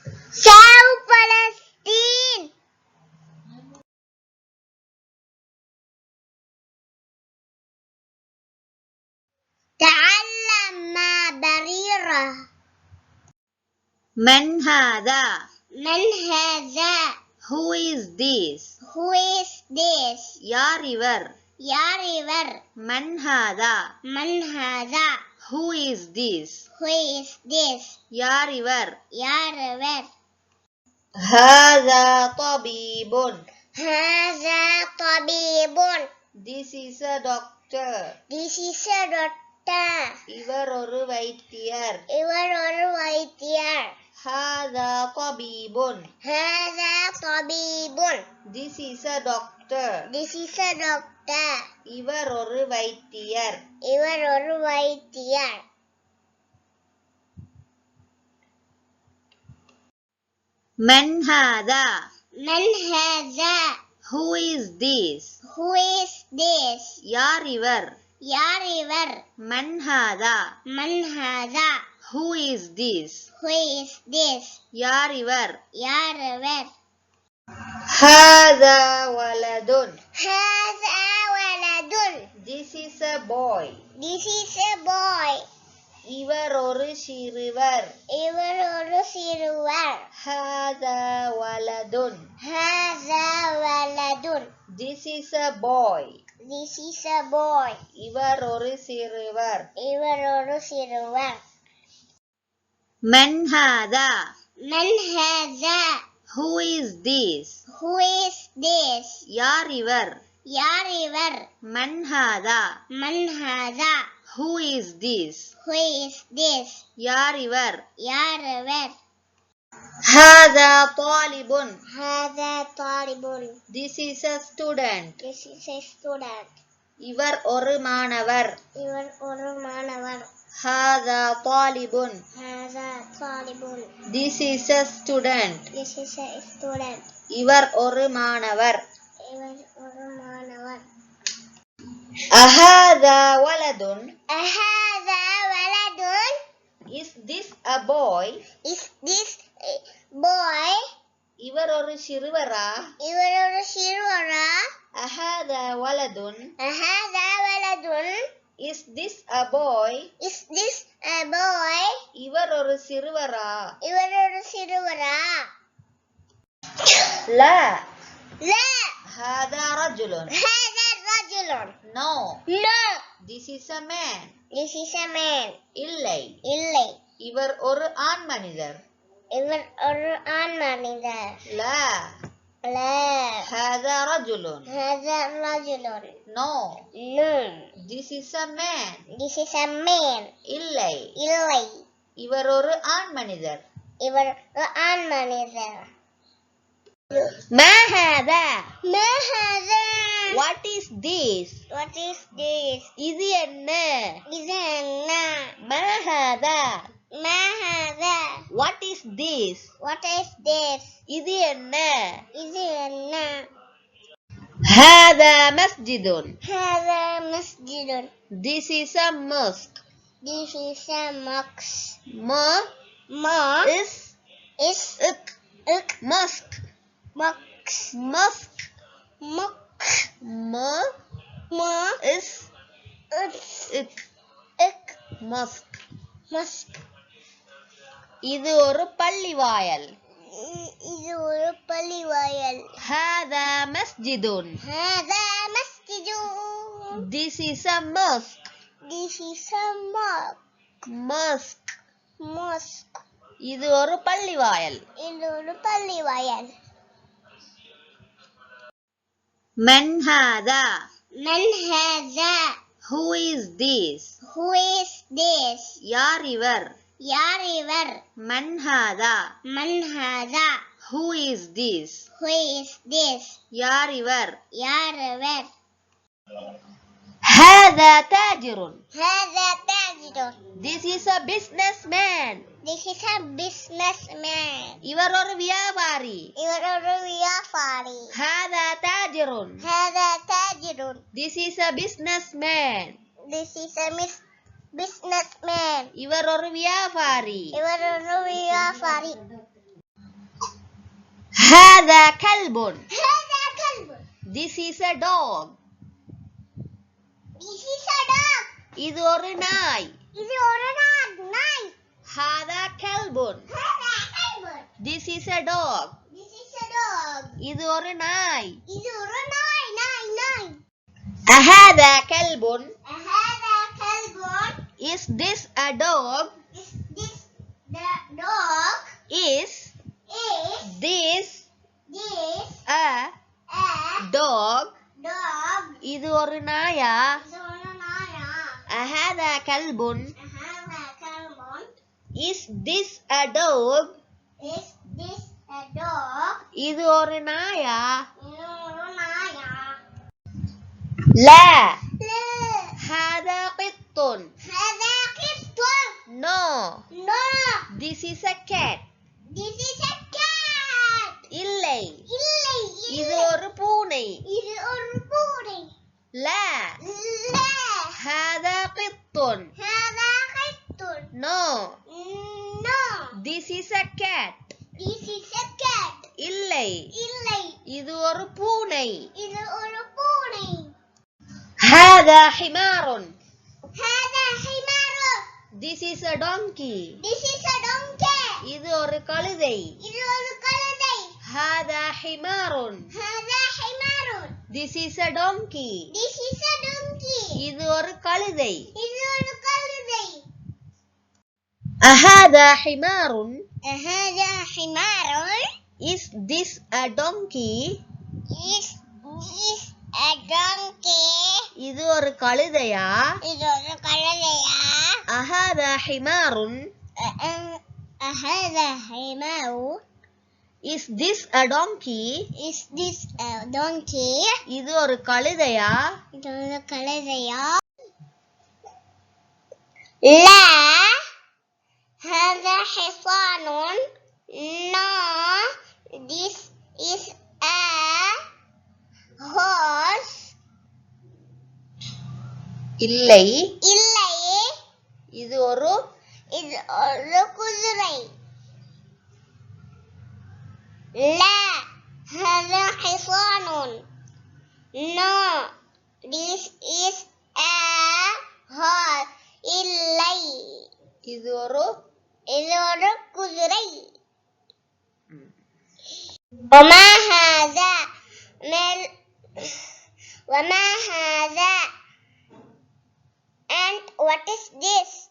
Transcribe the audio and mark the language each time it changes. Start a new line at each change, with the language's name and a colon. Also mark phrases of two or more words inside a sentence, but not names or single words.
English: Save Palestine.
Arabic: تعلم مع بريرة. من هذا؟ من هذا؟
English: Who is this? Who is this?
Tamil: யார் இவர்? யார் இவர்?
Arabic: من هذا? من هذا?
English: Who is this? Who is this?
Tamil: யார் இவர்? யார் இவர்?
Arabic: هذا طبيب. هذا طبيب.
English: This is a doctor. This is a doctor.
Tamil: இவர் ஒரு வைத்தியர். இவர் ஒரு வைத்தியர்.
Arabic: هذا طبيب. هذا طبيب.
English: This is a doctor. This is a doctor.
Tamil: இவர் ஒரு வைத்தியர். இவர் ஒரு வைத்தியர்.
Arabic: من هذا? من هذا?
English: Who is this? Who is this?
Tamil: யார் இவர்? யார் இவர்?
Arabic: من هذا? من هذا?
English: Who is this? Who is this?
Tamil: யார் இவர்? யார் இவர்?
Arabic: هذا ولد. هذا ولد.
English: This is a boy. This is a boy.
Tamil: இவர் ஒரு சிறுவர். இவர் ஒரு சிறுவர்.
Arabic: هذا ولد. هذا ولد.
English: This is a boy. This is a boy.
Tamil: இவர் ஒரு சிறுவர். இவர் ஒரு சிறுவர்.
Arabic: من هذا? من هذا?
English: Who is this? Who is this?
Tamil: யார் இவர்? யார் இவர்?
Arabic: من هذا? من هذا?
English: Who is this? Who is this?
Tamil: யார் இவர்? யார் இவர்?
Arabic: هذا طالب. هذا طالب.
English: This is a student. This is a student.
Tamil: இவர் ஒரு மாணவர். இவர் ஒரு மாணவர்.
Arabic: هذا طالب. هذا طالب.
English: This is a student. This is a student.
Tamil: இவர் ஒரு மாணவர். இவர் ஒரு மாணவர்.
Arabic: أهذا ولد? أهذا ولد?
English: Is this a boy? Is this a boy?
Tamil: இவர் ஒரு சிறுவரா? இவர் ஒரு சிறுவரா?
Arabic: أهذا ولد? أهذا ولد?
English: Is this a boy? Is this a boy?
Tamil: இவர் ஒரு சிறுவரா? இவர் ஒரு சிறுவரா?
Arabic: لا. لا. هذا رجل. هذا رجل.
English: No. No. This is a man. This is a man.
Tamil: இல்லை. இல்லை. இவர் ஒரு ஆண் மனிதர். இவர் ஒரு ஆண் மனிதர்.
Arabic: لا. لا. هذا رجل. هذا رجل.
English: No. No. This is a man. This is a man.
Tamil: இல்லை. இல்லை. இவர் ஒரு ஆண் மனிதர். இவர் ஒரு ஆண் மனிதர்.
Arabic: ما هذا? ما هذا?
English: What is this? What is this?
Tamil: இது என்ன? இது என்ன?
Arabic: ما هذا? ما هذا?
English: What is this? What is this?
Tamil: இது என்ன? இது என்ன?
Arabic: هذا مسجد. هذا مسجد.
English: This is a mosque. This is a mosque. Ma is ik. Mosque. Mosque. Mosque. Mosque. Ma is ik. Mosque. Mosque.
Tamil: இது ஒரு பள்ளிவாயல். இது ஒரு பள்ளிவாயல்.
Arabic: هذا مسجد. هذا مسجد.
English: This is a mosque. This is a mosque. Mosque. Mosque.
Tamil: இது ஒரு பள்ளிவாயல். இது ஒரு பள்ளிவாயல்.
Arabic: من هذا? من هذا?
English: Who is this? Who is this?
Tamil: யார் இவர்? யார் இவர்?
Arabic: من هذا? من هذا?
English: Who is this? Who is this?
Tamil: யார் இவர்? யார் இவர்?
Arabic: هذا تاجر. هذا تاجر.
English: This is a businessman. This is a businessman.
Tamil: இவர் ஒரு வியாபாரி. இவர் ஒரு வியாபாரி.
Arabic: هذا تاجر. هذا تاجر.
English: This is a businessman. This is a businessman.
Tamil: இவர் ஒரு வியாபாரி. இவர் ஒரு வியாபாரி.
Arabic: هذا كلب. هذا كلب.
English: This is a dog. This is a dog.
Tamil: இது ஒரு நாய். இது ஒரு நாய்.
Arabic: هذا كلب. هذا كلب.
English: This is a dog. This is a dog.
Tamil: இது ஒரு நாய். இது ஒரு நாய்.
Arabic: هذا كلب. هذا كلب.
English: Is this a dog? Is this the dog? Is this a dog? Dog.
Tamil: இது ஒரு நாயா? இது ஒரு நாயா?
Arabic: هذا كلب. هذا كلب.
English: Is this a dog? Is this a dog?
Tamil: இது ஒரு நாயா? இது ஒரு நாயா?
Arabic: لا. لا. هذا قط. هذا قط.
English: No. No. This is a cat. This is a cat.
Tamil: இல்லை. இல்லை. இது ஒரு பூனை. இது ஒரு பூனை.
Arabic: لا. لا. هذا قط. هذا قط.
English: No. No. This is a cat. This is a cat.
Tamil: இல்லை. இல்லை. இது ஒரு பூனை. இது ஒரு பூனை.
Arabic: هذا حمار. هذا حمار.
English: This is a donkey. This is a donkey.
Tamil: இது ஒரு கழுதை. இது ஒரு கழுதை.
Arabic: هذا حمار. هذا حمار.
English: This is a donkey. This is a donkey.
Tamil: இது ஒரு கழுதை. இது ஒரு கழுதை.
Arabic: هذا حمار. هذا حمار.
English: Is this a donkey? Is this a donkey?
Tamil: இது ஒரு கழுதையா? இது ஒரு கழுதையா?
Arabic: هذا حمار. هذا حمار.
English: Is this a donkey? Is this a donkey?
Tamil: இது ஒரு கழுதையா? இது ஒரு கழுதையா?
Arabic: لا. هذا حصان.
English: No. This is a horse.
Tamil: இல்லை. இல்லை. இது ஒரு குதிரை.
Arabic: لا. هذا حصان.
English: No. This is a horse.
Tamil: இல்லை. இது ஒரு குதிரை.
Arabic: وما هذا وما هذا
English: and what is this?